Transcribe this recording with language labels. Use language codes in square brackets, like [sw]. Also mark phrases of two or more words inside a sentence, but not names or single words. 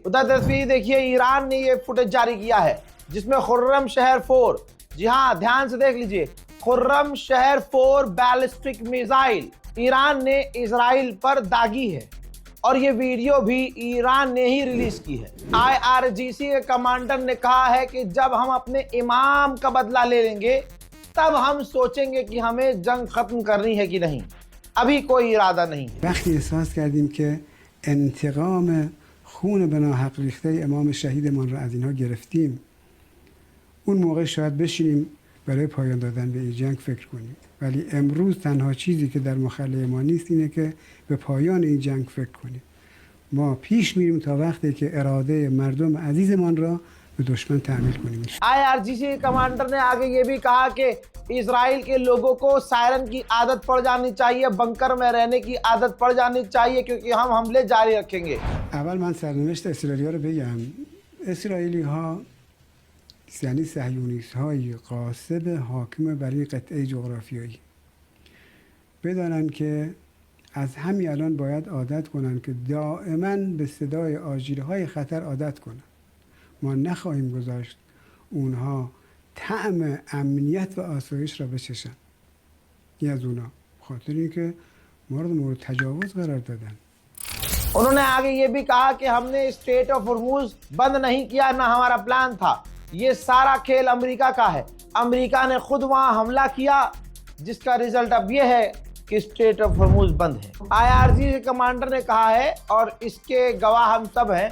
[hi] उधर तस्वीर देखिए, ईरान ने ये फुटेज जारी किया है जिसमें खुर्रम शहर 4, जी हाँ ध्यान से देख लीजिए, खुर्रम शहर 4 बैलिस्टिक मिसाइल ईरान ने इजराइल पर दागी है और ये वीडियो भी ईरान ने ही रिलीज की है। IRGC के कमांडर ने कहा है कि जब हम अपने इमाम का बदला ले लेंगे तब हम सोचेंगे कि हमें जंग खत्म करनी है कि नहीं, अभी कोई इरादा नहीं है। [fa] वقتی احساس کردیم که انتقام خون به ناحق ریخته امام شهیدمان را از اینها گرفتیم، اون موقع شاید بشینیم برای پایان دادن به این جنگ فکر کنیم. ولی امروز تنها چیزی که در مخلأ ما نیست اینه که به پایان این جنگ فکر کنیم. ما پیش میریم تا وقتی که اراده مردم عزیزمان را به دشمن تحمیل کنیم. [hi] IRGC कमांडर ने आगे ये भी कहा कि इजराइल के लोगों को सायरन की आदत पड़ जानी चाहिए, बंकर में रहने की आदत पड़ जानी चाहिए, क्योंकि हम हमले जारी रखेंगे. [fa] اول من سرنوشت اسرائیلیا رو بگم. اسرائیلی ها یعنی صهیونیست های قاصد حاکم بر این قطعه جغرافیایی بدانند که از همین الان باید عادت کنند که دائما به صدای آژیرهای خطر عادت کنند. ما نخواهیم گذاشت اونها طعم امنیت و آسایش را بچشن. این از اونا خاطر اینکه ما رو مورد تجاوز قرار دادن. [hi] उन्होंने आगे ये भी कहा कि हमने स्ट्रेट ऑफ हॉर्मूज बंद नहीं किया, ना हमारा प्लान था. ये सारा खेल अमेरिका का है. अमेरिका ने खुद वहां हमला किया, जिसका रिजल्ट अब ये है कि स्ट्रेट ऑफ हॉर्मूज बंद है. IRGC के कमांडर ने कहा है, और इसके गवाह हम सब हैं.